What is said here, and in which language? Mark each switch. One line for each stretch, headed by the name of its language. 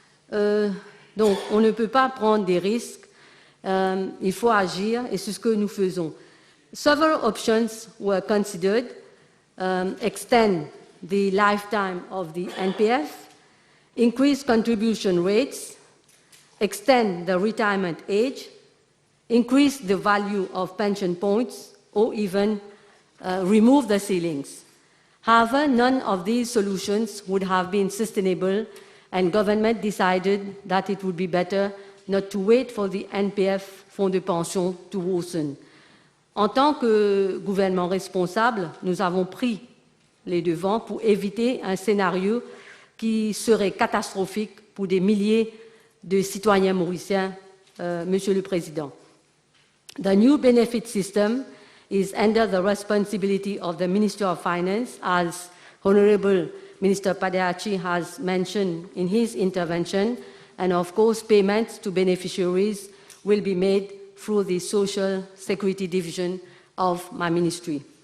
French: Donc, on ne peut pas prendre des risques, il faut agir, et c'est ce que nous faisons.
English: Several options were considered: extend the lifetime of the NPF, increase contribution rates, extend the retirement age, increase the value of pension points, or even remove the ceilings. However, none of these solutions would have been sustainable, and government decided that it would be better not to wait for the NPF
French: fonds de pension
English: to worsen.
French: En tant que gouvernement responsable, nous avons pris les devants pour éviter un scénario qui serait catastrophique pour des milliers de citoyens mauriciens, Monsieur le Président.
English: The new benefit system is under the responsibility of the Minister of Finance, as Honorable Minister Padeachi has mentioned in his intervention, and of course payments to beneficiaries will be made through the Social Security Division of my ministry.